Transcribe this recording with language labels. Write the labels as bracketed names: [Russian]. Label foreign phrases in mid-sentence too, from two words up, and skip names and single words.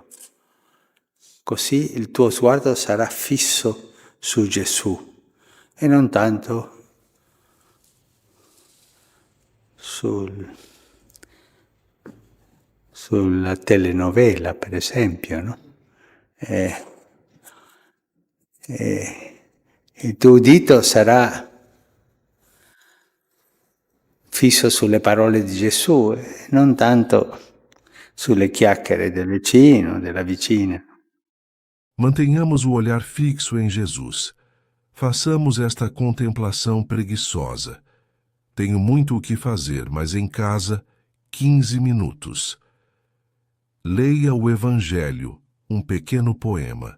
[Italian] Così il tuo sguardo sarà fisso su Gesù e non tanto sulla telenovela, per esempio, no? Il tuo udito sarà fisso sulle parole di Gesù e non tanto sulle chiacchiere del vicino, della vicina. [Portuguese] Mantenhamos o olhar fixo em Jesus. Façamos esta contemplação preguiçosa. Tenho muito o que fazer, mas em casa, 15 minutos. Leia o Evangelho, um pequeno poema.